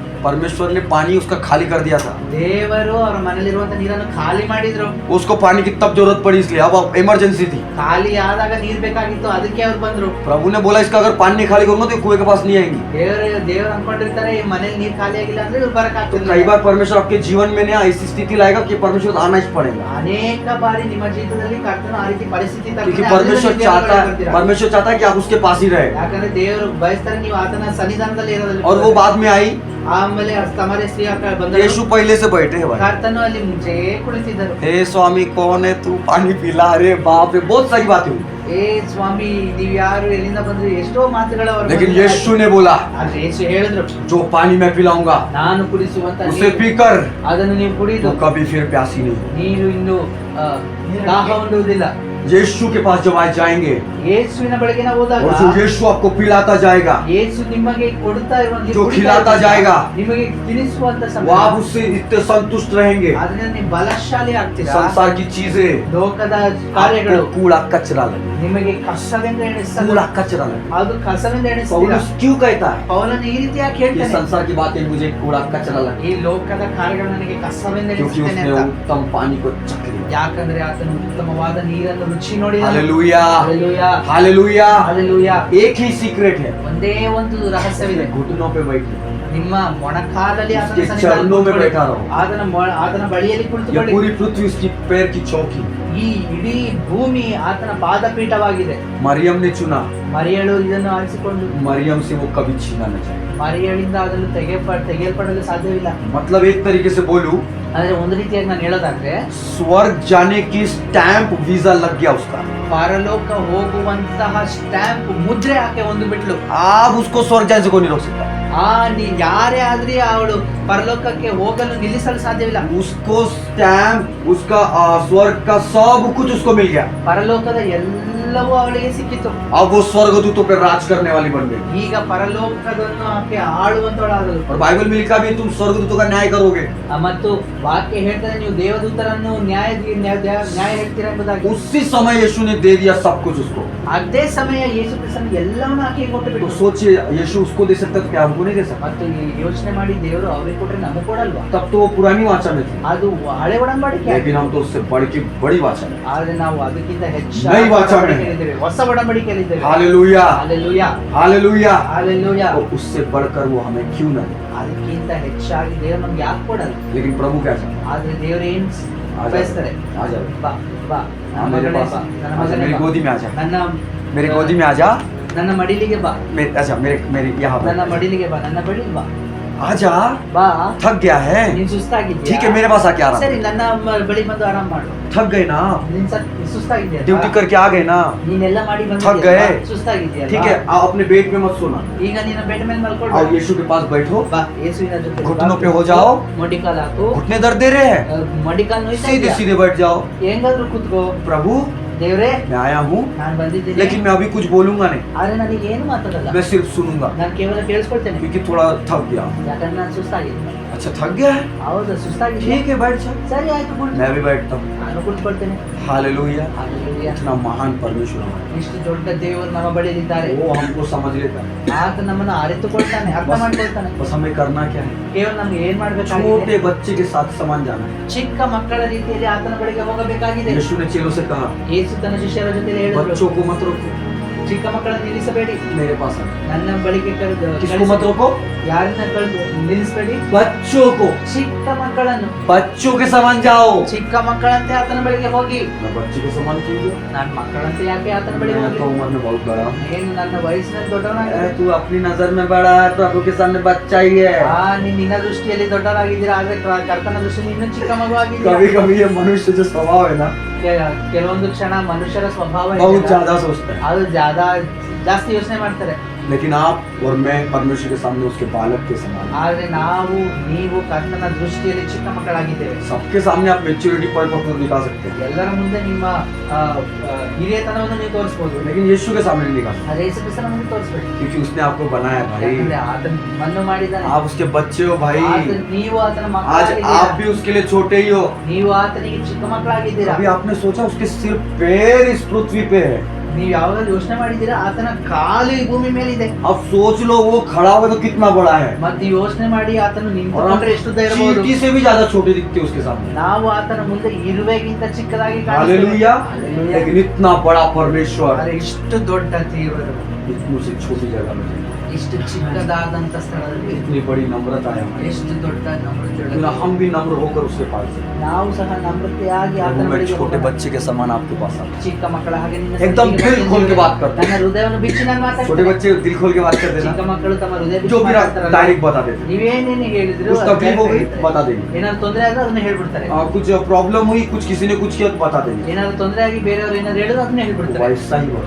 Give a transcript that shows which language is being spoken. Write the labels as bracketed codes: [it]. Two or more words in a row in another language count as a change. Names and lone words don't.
[hi] परमेश्वर ने पानी उसका खाली कर दिया था। [kn] ದೇವರು ಅವರ ಮನೆಯಲ್ಲಿರುವಂತ ನೀರನ್ನು ಖಾಲಿ ಮಾಡಿದ್ರು. [hi] उसको पानी की तब जरूरत पड़ी इसलिए, अब इमरजेंसी थी। [kn] ಖಾಲಿ ಆದಾಗ ನೀರ್ ಬೇಕಾಗಿತ್ತು, ಅದಕ್ಕೆ ಅವ್ರು ಬಂದ್ರು. [hi] प्रभु ने बोला इसका अगर पानी नहीं खाली करूंगा तो ये कुएं के पास नहीं आएंगी। [kn] ದೇವರು ಅನ್ಕೊಂಡಿರ್ತಾರೆ ಈ ಮನೇಲಿ ನೀರ್ ಖಾಲಿ ಆಗಿಲ್ಲ ಅಂದ್ರೆ ಇವ್ರು ಬರಕ್ [hi] तो [kn] ಆಗ್ತಿಲ್ಲ. [hi] कई बार परमेश्वर आपके जीवन में ना ऐसी स्थिति लाएगा कि परमेश्वर को आना ही पड़ेगा, [kn] ಅನೇಕ ಬಾರಿ ನಿಮ್ಮ ಜೀವಿತದಲ್ಲಿ ಕರ್ತನು ಆ ರೀತಿ ಪರಿಸ್ಥಿತಿ [hi] क्योंकि [kn] ತರ್ತಾನೆ. [hi] परमेश्वर चाहता है कि आप उसके पास ही रहे। [kn] ಯಾಕಂದ್ರೆ ದೇವರು ಬಯಸ್ತಾರೆ ನೀವು ಆತನ ಸನ್ನಿಧಾನದಲ್ಲಿ ಇರೋದ್ರಲ್ಲಿ. [hi] और वो बाद में आई, [kn] ಆಮೇಲೆ ಸಮಾರ್ಯ ಸ್ತ್ರೀ ಬಂದರು. [hi] यीशु पहले से बैठे हैं भाई। [kn] ಕರ್ತನು ಅಲ್ಲಿ ಮುಂಚೆ ಕುಳಿತಿದ್ದರು. [hi] हे स्वामी कौन है तू, पानी पिला। अरे बाप रे, बहुत सारी बातें हुई, [kn] ಏ ಸ್ವಾಮಿ ನೀವ್ ಯಾರು, ಎಲ್ಲಿಂದ ಬಂದ್ರಿ, ಎಷ್ಟೋ ಮಾತುಗಳು ಅವರು. [hi] लेकिन यीशु ने बोला [kn] ಆದ್ರೆ ಯೇಸು ಹೇಳಿದ್ರು, [hi] जो पानी मैं पिलाऊंगा [kn] ನಾನು ಕುಡಿಸುವಂತ [hi] उसे [kn] ನೀರು, [hi] पीकर [kn] ಅದನ್ನು ನೀವು ಕುಡಿದು [hi] तो कभी फिर प्यासी नहीं। [kn] ನೀರು ಇನ್ನು ದಾಹ ಹೊಂದುವುದಿಲ್ಲ. [hi] यीशु के पास जब आए जाएंगे [kn] ಯೇಸುವಿನ ಬಳಿಗೆ ನಾವು ಹೋದಾಗ [hi] और जो यीशु आपको पिलाता जाएगा, [kn] ಯೇಸು ನಿಮಗೆ ಕೊಡ್ತಾ ಇರುವಂತ, [hi] जो खिलाता जाएगा, [kn] ನಿಮಗೆ ತಿನ್ನಿಸುವಂತ [hi] वो [kn] ಸಮಯ, [hi] आप उससे इतने संतुष्ट रहेंगे। [kn] ಅದರಿಂದ ನೀವು ಬಲಶಾಲಿ ಆಗ್ತೀರಾ. [hi] संसार की चीजें [kn] ಲೋಕದ ಕಾರ್ಯಗಳು [hi] आपको कूड़ा कचरा लगे, [kn] ನಿಮಗೆ ಕಸವೆಂದು ಎಣಿಸ್ತದೆ. [hi] कूड़ा कचरा लगे। [kn] ಅದು ಕಸವೆಂದು ಎಣಿಸ್ತೀರಾ. [hi] पौलुस क्यों कहता है [kn] ಪೌಲನು ಈ ರೀತಿ ಯಾಕೆ [hi] ये [kn] ಹೇಳ್ತಾನೆ, [hi] संसार की बातें मुझे कूड़ा कचरा लगे, [kn] ಈ ಲೋಕದ ಕಾರ್ಯಗಳು ನನಗೆ ಕಸವೆಂದು [hi] क्योंकि [kn] ಎಣಿಸ್ತೇನೆ [hi] उसने [kn] ಅಂತ. [hi] उत्तम पानी को चख लिया। [kn] ಯಾಕಂದ್ರೆ ಆತನು ಉತ್ತಮವಾದ ನೀರನ್ನು ರುಚಿ ನೋಡಿದ. [hi] हालेलुया, [kn] ಹಾಲೆಲೂಯಾ, [hi] हालेलुया। [kn] ಹಾಲೆಲೂಯಾ. [hi] एक ही सीक्रेट है, [kn] ಒಂದೇ ಒಂದು ರಹಸ್ಯವಿದೆ. [hi] घुटनों पे बैठिए, [kn] ನಿಮ್ಮ ಮೊಣಕಾಲಲ್ಲಿ ಆತನ [hi] उसके [kn] ಸನ್ನಿಧಾನದಲ್ಲಿ [hi] चरणों में [kn] ಕುಳಿತುಕೊಳ್ಳಿ. [hi] बैठा रहो। [kn] ಆತನ ಬಳಿಯಲ್ಲಿ [hi] ये [kn] ಕುಳಿತುಕೊಳ್ಳಿ. [hi] पूरी पृथ्वी उसकी पैर की चौकी। [kn] ಈ ಇಡೀ ಭೂಮಿ ಆತನ ಪಾದಪೀಠವಾಗಿದೆ. [hi] मरियम ने चुना, [kn] ಮರಿಯಳು ಇದನ್ನು ಆರಿಸಿಕೊಂಡು, [hi] मरियम से वो कभी छीना न जाए। [kn] ಮರಿಯಳಿಂದ ಅದನ್ನು ತೆಗೆಯಲ್ಪಡಲು ಸಾಧ್ಯವಿಲ್ಲ. [hi] मतलब एक तरीके से बोलूं, [kn] ಆದ್ರೆ ಒಂದು ರೀತಿಯಾಗಿ ನಾನು ಹೇಳೋದಾದ್ರೆ, [hi] स्वर्ग जाने की [en] stamp visa [hi] लग गया उसका। [kn] ಪರಲೋಕ ಹೋಗುವಂತಹ ಸ್ಟ್ಯಾಂಪ್ ಮುದ್ರೆ ಆಕೆ ಒಂದು ಬಿಟ್ಲು. [hi] आप उसको स्वर्ग जाने से कोई नहीं रोक सकता। [kn] ಯಾರೇ ಆದ್ರೂ ಅವಳು ಪರಲೋಕಕ್ಕೆ ಹೋಗಲು ನಿಲ್ಲಿಸಲು ಸಾಧ್ಯವಿಲ್ಲ. [hi] उसको स्टैंप, उसका स्वर्ग का सब कुछ उसको मिल गया। [kn] ಪರಲೋಕದ ಎಲ್ಲವೂ ಅವಳಿಗೆ ಸಿಕ್ಕಿತು. [hi] अब वो स्वर्गदूतों पे राज करने वाली बन गई। [kn] ಈಗ ಪರಲೋಕದನ್ನು ಆಕೆ ಆಳುವಂತವಳಾದಳು. [hi] और बाइबल में लिखा भी तुम स्वर्गदूतों का न्याय करोगे। [kn] ಮತ್ತು ವಾಕ್ಯ ಹೇಳ್ತಾರೆ ನೀವು ದೇವದೂತರನ್ನು ನ್ಯಾಯ ಹೇಳ್ತೀರಾ ಎಂಬುದಾಗಿ. [hi] उसी समय यीशु ने दे दिया सब कुछ उसको। [kn] ಅದೇ ಸಮಯ ಯೇಸು ಕ್ರಿಸ್ತನು ಎಲ್ಲವನ್ನೂ ಆಕೆಗೆ ಕೊಟ್ಟು [hi] तो [kn] ಬಿಟ್ಟು. [hi] सोचिए, यीशु उसको दे सकता तो क्या हमको नहीं दे सकता? [kn] ಮತ್ತು ಯೋಚನೆ ಮಾಡಿ, ದೇವರು ಅವ್ರಿಗೆ ಕೊಟ್ರೆ ನಮಗೆ ಕೊಡಲ್ವಾ? [hi] तब तो वो पुरानी वाचा में थी, [kn] ಅದು ಹಳೆ ಒಡಂಬಡಿಕೆ. [hi] लेकिन हम तो उससे बढ़ के बड़ी वाचा में। [kn] ಆದ್ರೆ ನಾವು ಅದಕ್ಕಿಂತ [hi] ನೈ [kn] ಹೆಚ್ಚಾಗಿ [hi] वाचा में. [kn] ಒಡಂಬಡಿಕೆಯಲ್ಲಿದ್ದೇವೆ, ಹೊಸ ಒಡಂಬಡಿಕೆಯಲ್ಲಿದ್ದೇವೆ. [hi] हालेलुया, [kn] ಹಾಲೆಲೂಯಾ, [hi] हालेलुया। [kn] ಹಾಲೆಲೂಯಾ. [hi] तो उससे बढ़कर वो हमें क्यों ना दे? [kn] ಅದಕ್ಕಿಂತ ಹೆಚ್ಚಾಗಿ ದೇವರು ನಮ್ಗೆ ಯಾಕೆ ಕೊಡಲ್ಲ? [hi] लेकिन प्रभु क्या चाहता है? [kn] ಆದ್ರೆ ದೇವರು ಏನ್ ಬಯಸ್ತಾರೆ? [hi] आ जा, [kn] ಬಾ ಬಾ, ನನ್ನ [hi] मेरे [kn] ಮಗನೇ [hi] पास [kn] ಬಾ, [hi] आ, [kn] ನನ್ನ [hi] आजा, [kn] ಮಗನೇ [hi] मेरी [kn] ಬಾ, [hi] गोदी में आ जा, [kn] ನನ್ನ [hi] मेरी गोदी में आ जा, [kn] ನನ್ನ ಮಡಿಲಿಗೆ ಬಾ, [hi] अच्छा मेरे यहाँ [kn] ನನ್ನ [hi] पर [kn] ಮಡಿಲಿಗೆ ಬಾ, ನನ್ನ ಬಳಿಗೆ ಬಾ, [hi] आ जा। [kn] ಬಾ. [hi] थक गया है, [kn] ನೀನ್ ಸುಸ್ತಾಗಿದ್ಯಾ? [hi] ठीक है मेरे पास आके आराम [kn] ಸರಿ, [hi] कर। [kn] ನನ್ನ ಬಳಿ ಬಂದು ಆರಾಮ್ ಮಾಡು. [hi] थक गए ना, [kn] ನೀನ್ ಸುಸ್ತಾಗಿದ್ಯಾ? [hi] ड्यूटी करके आ गए ना, [kn] ನೀನೆಲ್ಲ ಮಾಡಿ [hi] थक गए. [kn] ಸುಸ್ತಾಗಿದ್ಯಾ? [hi] ठीक है आओ अपने बेड पे मत सोना, [kn] ಈಗ ನೀನು ಬೆಡ್ ಮೇಲೆ ಮಲ್ಕೊಂಡು [hi] आओ यीशु के पास बैठो, [kn] ಬಾ, ಯೇಸುವಿನ ಜೊತೆ [hi] घुटनों पे हो जाओ, [kn] ಮಡಿಕಾಲ ಹಾಕು. [hi] घुटने दर्द दे रहे हैं, [kn] ಮಡಿಕಾಲ್ ನೋಯ್ತಾ [hi] सीधे [kn] ಇದ್ಯಾ? [hi] सीधे बैठ जाओ। [kn] ಹೆಂಗಾದ್ರೂ ಕೂತ್ಕೋ. [hi] प्रभु [kn] ದೇವ್ರೇ, [hi] मैं आया हूँ, [kn] ನಾನ್ ಬಂದಿದ್ದೀನಿ, [hi] लेकिन मैं अभी कुछ बोलूंगा नहीं, [kn] ಆದ್ರೆ ನನಗೆ ಏನು ಮಾತಾಡಲ್ಲ, [hi] मैं सिर्फ सुनूंगा, [kn] ನಾನು ಕೇವಲ ಕೇಳಿಸ್ಕೊಳ್ತೇನೆ. [hi] क्योंकि थोड़ा थक गया। [kn] ಯಾಕಂದ್ರೆ ನಾನು ಸುಸ್ತಾಗಿದ್ದೀನಿ. [hi] अच्छा थक गया है, [kn] ಹೌದು, ಸುಸ್ತಾಗಿದ್ದೀನಿ. [hi] ठीक है बैठ जा, [kn] ಸರಿ ಆಯ್ತು, ಕುಳಿತು. [hi] मैं भी बैठता हूँ। [kn] ನಾನು ಕುಳಿತುಕೊಳ್ತೇನೆ. [hi] हालेलुया, [kn] ಹಾಲೆಲೂಯಾ. [hi] इतना महान परमेश्वर हमारा, [kn] ಇಷ್ಟು ದೊಡ್ಡ ದೇವರು ನಮ್ಮ ಬಳಿಯಲ್ಲಿದ್ದಾರೆ. [hi] वो हमको समझ लेता है। [kn] ಆತ ನಮ್ಮನ್ನು ಅರಿತುಕೊಳ್ತಾನೆ, ಅರ್ಥ ಮಾಡ್ಕೊಳ್ತಾನೆ. [hi] बस हमें करना क्या है, [kn] ಕೇವಲ ನಮ್ಗೆ ಏನ್ ಮಾಡ್ಬೇಕಾಗಿದೆ? [hi] छोटे बच्चे के साथ समान जाना है। [kn] ಚಿಕ್ಕ ಮಕ್ಕಳ ರೀತಿಯಲ್ಲಿ ಆತನ ಬಳಿಗೆ ಹೋಗಬೇಕಾಗಿದೆ. [hi] यीशु ने चेलों से कहा [kn] ಯೇಸು ತನ್ನ ಶಿಷ್ಯರ ಜೊತೆ ಹೇಳಿದ್ರು, [hi] बच्चों को मत रोको, [kn] ಚಿಕ್ಕ ಮಕ್ಕಳನ್ನು ನಿಲ್ಲಿಸಬೇಡಿ, [hi] मेरे पास आओ। [kn] ನನ್ನ ಬಳಿಗೆ [hi] किसको मत रोको? [kn] ಯಾರನ್ನ ನಿಲ್ಲಿಸಬೇಡಿ, [hi] बच्चों को, [kn] ಚಿಕ್ಕ ಮಕ್ಕಳನ್ನು. [hi] बच्चों के समान जाओ। [kn] ಚಿಕ್ಕ ಮಕ್ಕಳಂತೆ ಆತನ ಬಳಿಗೆ ಹೋಗಿ. [hi] मैं बच्चे के समान क्यों जाऊं? [kn] ನಾನು ಮಕ್ಕಳಂತೆ ಯಾಕೆ ಆತನ ಬಳಿಗೆ [hi] मैं तो [kn] ಹೋಗಿ? [hi] उम्र में बहुत बड़ा हूं। [kn] ಏನು ನನ್ನ ವಯಸ್ಸಿನಲ್ಲಿ ದೊಡ್ಡವನಾಗಿದ್ದೆ? [hi] तू अपनी नजर में बड़ा है, प्रभु के सामने बच्चा ही है। [kn] ನಿನ್ನ ದೃಷ್ಟಿಯಲ್ಲಿ ದೊಡ್ಡವರಾಗಿದ್ದೀರಾ, ಆದ್ರೆ ಕರ್ತನ ದೃಷ್ಟಿಯಲ್ಲಿ ಇನ್ನೂ ಚಿಕ್ಕ ಮಗು ಆಗಿದ್ದೀರಾ. [hi] कभी कभी ये मनुष्य जो स्वभाव है ना, [kn] ಕೆಲವೊಂದು ಕ್ಷಣ ಮನುಷ್ಯರ ಸ್ವಭಾವ [hi] बहुत [kn] ಇದೆಯಲ್ಲ, [hi] ज्यादा सोचता है, [kn] ಅದು ಜಾಸ್ತಿ ಯೋಚನೆ ಮಾಡ್ತಾರೆ. [hi] लेकिन आप और मैं परमेश्वर के सामने उसके बालक के समान हैं। [kn] ಆದ್ರೆ ನೀವು ಕರ್ತನ ದೃಷ್ಟಿಯಲ್ಲಿ ಚಿಕ್ಕ ಮಕ್ಕಳಾಗಿದ್ದೇವೆ. [hi] सबके सामने आप मेच्योरिटी परिपक्वता दिखा सकते हैं, [kn] ಎಲ್ಲರ ಮುಂದೆ ನಿಮ್ಮ ಹಿರಿಯತನವನ್ನು ನೀವು ತೋರಿಸಬಹುದು, [hi] लेकिन यीशु के सामने नहीं दिखा सकते, [kn] ಅದೇ ಯೇಸು ಕ್ರಿಸ್ತನ ಮುಂದೆ ತೋರಿಸಬೇಡಿ. [hi] क्योंकि उसने आपको बनाया भाई। [kn] ಯಾಕಂದ್ರೆ ಆತನ ಮಣ್ಣು ಮಾಡಿದ್ದಾನೆ, [hi] आप उसके बच्चे हो भाई। [kn] ನೀವು ಆತನ [hi] आज [kn] ಮಕ್ಕಳಾಗಿದ್ದೀರಾ, [hi] आप भी उसके लिए छोटे ही हो। [kn] ನೀವು ಆತನಿಗೆ ಚಿಕ್ಕ ಮಕ್ಕಳಾಗಿದ್ದೀರಾ. [hi] अभी आपने सोचा उसके सिर्फ पैर इस पृथ्वी पे है, [kn] ನೀವು ಯಾವಾಗಲೂ ಯೋಚನೆ ಮಾಡಿದ್ದೀರಾ ಆತನ ಕಾಲು ಈ ಭೂಮಿ ಮೇಲೆ ಇದೆ. [hi] अब सोच लो वो खड़ा हुआ तो कितना बड़ा है, [kn] ಮತ್ತೆ ನೀವು ಯೋಚನೆ ಮಾಡಿ ಆತನು [hi] और [kn] ನಿಂತುಕೊಂಡ್ರೆ ಎಷ್ಟು ಉದ್ದ ಇರಬಹುದು. [hi] चींटी से भी ज्यादा छोटे दिखते हैं उसके सामने। [kn] ನಾವು ಆತನ ಮುಂದೆ ಇರುವೆಗಿಂತ ಚಿಕ್ಕದಾಗಿ [hi] हालेलुया। लेकिन इतना बड़ा परमेश्वर [kn] ಆದರೆ ಇಷ್ಟು ದೊಡ್ಡ ದೇವರು [hi] इतनी से छोटी जगह में, [kn] ಇಷ್ಟು ಚಿಕ್ಕದಾದಂತ ಸ್ಥಳದಲ್ಲಿ [hi] इतनी बड़ी नम्रता है हमारी। [kn] ಎಷ್ಟು ದೊಡ್ಡ ನಮ್ರತೆ [hi] क्यों ना हम भी नम्र होकर उसके पास जाएं। [kn] ನಾವು ಸಹ ನಮ್ರತೆಯಾಗಿ [hi] प्रभु [kn] ಆತನ [hi] मैं [kn] ಬಳಿಗೆ [hi] छोटे [kn] ಹೋಗೋಣ. [hi] बच्चे के समान आपके पास आता हूं। [kn] ಚಿಕ್ಕ ಮಕ್ಕಳ ಹಾಗೆ ನಿನ್ನ [hi] एकदम [kn] ಸನ್ನಿಧಿಗೆ [hi] दिल खोल के बात करते [kn] ನನ್ನ [hi] हैं। [kn] ಹೃದಯವನ್ನು ಬಿಚ್ಚಿ ನಾನು [hi] छोटे [kn] ಮಾತಾಡ್ತೇನೆ. [hi] बच्चे दिल खोल के बात करते हैं [kn] ಚಿಕ್ಕ [hi] ना, [kn] ಮಕ್ಕಳು ತಮ್ಮ ಹೃದಯ [hi] जो [kn] ಬಿಚ್ಚಿ [hi] भी [kn] ಮಾತಾಡ್ತಾರಲ್ಲ, [hi] डायरेक्ट बता देते हैं। [kn] ನೀವೇನೇನು ಹೇಳಿದ್ರು [hi] कुछ तकलीफ हो गई बता देंगे, [kn] ಏನಾದ್ರು ತೊಂದರೆ ಆದ್ರೆ ಅದನ್ನ ಹೇಳ್ಬಿಡ್ತಾರೆ. [hi] कुछ प्रॉब्लम हुई, कुछ किसी ने कुछ किया तो बता देंगे। [kn] ಏನಾದ್ರು ತೊಂದರೆ ಆಗಿ ಬೇರೆಯವರು ಏನಾದ್ರು ಹೇಳಿದ್ರು ಅದನ್ನ ಹೇಳ್ಬಿಡ್ತಾರೆ. [hi] वैसा ही हुआ,